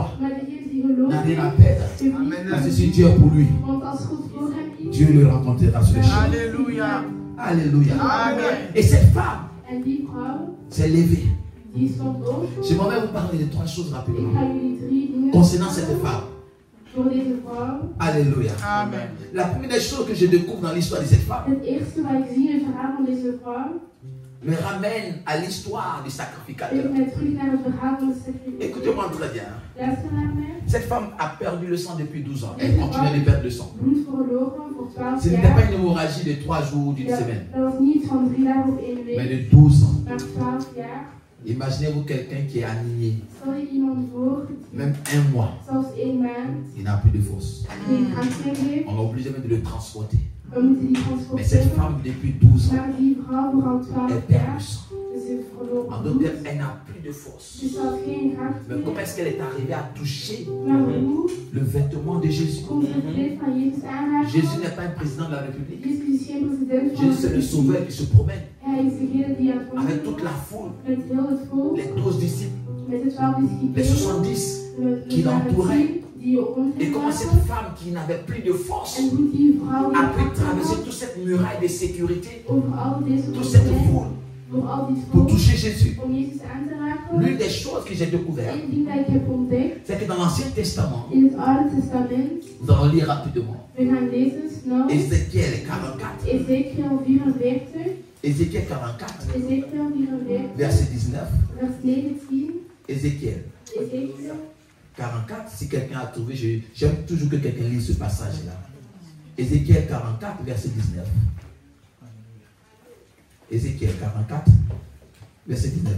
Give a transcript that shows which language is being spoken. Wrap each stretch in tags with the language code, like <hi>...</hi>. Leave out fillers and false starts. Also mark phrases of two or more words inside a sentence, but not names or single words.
<nl>maar degene die</nl> <fr>n'a</fr> <nl>gelooft</nl> <fr>rien à</fr> <nl>heeft</nl> <fr>perdre.</fr> <nl>niets</nl> <fr>Parce que</fr> <nl>te</nl> <fr>si Dieu est pour lui,</fr> <nl>Want als God voor hem is,</nl> <fr>Dieu le rencontrera sur le chemin. Alléluia. Alléluia. Amen. Et cette femme</fr> <nl>en die vrouw,</nl> <fr>s'est levée.</fr> <nl>die stond op.</nl> <fr>J'aimerais vous parler de trois choses</fr> <nl>Ik</nl> <fr>rapidement</fr> <nl>ga jullie 3 dingen</nl> <fr>concernant cette femme.</fr> <nl>voor deze vrouw.</nl> <fr>Alléluia. Amen. La première des choses que je découvre dans l'histoire de cette femme</fr> <nl>Het eerste wat ik zie in het verhaal van deze vrouw,</nl> <fr>me ramène à l'histoire du</fr> <nl>brengt</nl> <fr>sacrificateur.</fr> <nl>mij terug naar het verhaal van de sacrificatie.</nl> <fr>Écoutez-moi très bien.</fr> <nl>Luister naar mij.</nl> <fr>Cette femme a perdu le sang depuis 12 ans. Elle continue de perdre le sang.</fr> <nl>Bloed verloren voor 12</nl> <fr>Ce n'était pas</fr> <nl>jaar.</nl> <fr>une hémorragie de 3 jours ou d'une semaine,</fr> <nl>Dat was niet van 3 dagen of 1</nl> <fr>mais</fr> <nl>week,</nl> <fr>de 12 ans.</fr> <nl>maar 12 jaar.</nl> <fr>Imaginez-vous quelqu'un qui est anémie,</fr> <nl>Stel je iemand voor,</nl> <fr>même un mois,</fr> <nl>zelfs 1 maand,</nl> <fr>il n'a plus de force.</fr> <nl>geen kracht meer heeft.</nl> <fr>On est obligé même de le transporter.</fr> <nl>We moeten die</nl> <fr>Mais cette</fr> <nl>transporteren.</nl> <fr>femme, depuis 12 ans,</fr> <nl>Maar die vrouw voor al 12</nl> <fr>elle perd</fr> <nl>jaar,</nl> <fr>le sang.</fr> <nl>dus ze heeft verloren</nl> <fr>En d'autres</fr> <nl>bloed.</nl> <fr>termes, elle n'a plus de force.</fr> <nl>Dus ze had geen kracht</nl> <fr>Mais comment</fr> <nl>meer.</nl> <fr>est-ce qu'elle est arrivée à toucher</fr> <nl>Maar hoe</nl> <fr>le vêtement de Jésus?</fr> <nl>komt het kleed van Jezus aanraken?</nl> <fr>Jésus n'est pas un président de la République.</fr> <nl>Jezus is geen president van</nl> <fr>Jésus, c'est le</fr> <nl>de</nl> <fr>sauveur qui se promène</fr> <nl>Hij is degene die aan het</nl> <fr>avec</fr> <nl>wandelen</nl> <fr>toute</fr> <nl>is,</nl> <fr>la foule,</fr> <nl>met heel het volk,</nl> <fr>les 12 disciples,</fr> <nl>met de 12</nl> <fr>les</fr> <nl>discipelen,</nl> <fr>70.</fr> <nl>met</nl> <fr>qui l'entouraient.</fr> <nl>die rond</nl> <fr>Et</fr> <nl>hem</nl> <fr>comment cette</fr> <nl>waren.</nl> <fr>femme qui n'avait plus de force</fr> <nl>En hoe die vrouw</nl> <fr>a</fr> <nl>die</nl> <fr>pu</fr> <nl>kracht</nl> <fr>traverser</fr> <nl>had</nl> <fr>toute cette muraille de sécurité,</fr> <nl>over al deze</nl> <fr>toute cette</fr> <nl>problemen,</nl> <fr>foule</fr> <nl>door al dit</nl> <fr>pour</fr> <nl>volk,</nl> <fr>toucher Jésus.</fr> <nl>om Jezus aan te raken.</nl> <fr>L'une des choses que j'ai découvert,</fr> <nl>Eén ding dat ik heb ontdekt,</nl> <fr>c'est que dans l'Ancien Testament,</fr> <nl>in het Oude Testament,</nl> <fr>nous allons lire rapidement.</fr> <nl>we gaan lezen snel,</nl> <fr>Ézéchiel 44.</fr> <nl>Ezekiel 44,</nl> <fr>Ézéchiel 44,</fr> <nl>Ezekiel 44,</nl> <fr>verset 19.</fr> <nl>vers 19,</nl> <fr>Ézéchiel</fr> <nl>Ezekiel</nl> <fr>44, si quelqu'un a trouvé, j'aime toujours que quelqu'un lise ce passage-là. Ézéchiel 44, verset 19. Ézéchiel 44, verset 19.</fr>